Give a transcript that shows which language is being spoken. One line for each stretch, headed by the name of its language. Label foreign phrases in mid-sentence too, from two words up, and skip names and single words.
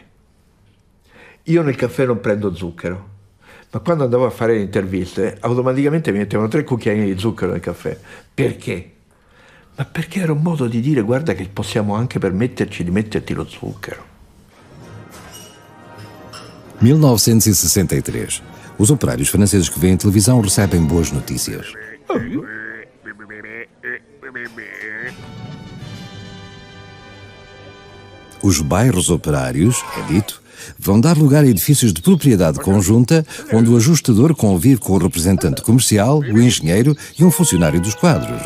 Italian: Io nel caffè non prendo zucchero, ma quando andavo a fare le interviste automaticamente mi mettevano 3 cucchiaini di zucchero nel caffè. Perché? Ma perché era un modo di dire, guarda che possiamo anche permetterci di metterti lo zucchero. 1963.
Portuguese: Os operários franceses que veem televisão recebem boas notícias. Os bairros operários, é dito, vão dar lugar a edifícios de propriedade conjunta, onde o ajustador convive com o representante comercial, o engenheiro e um funcionário dos quadros.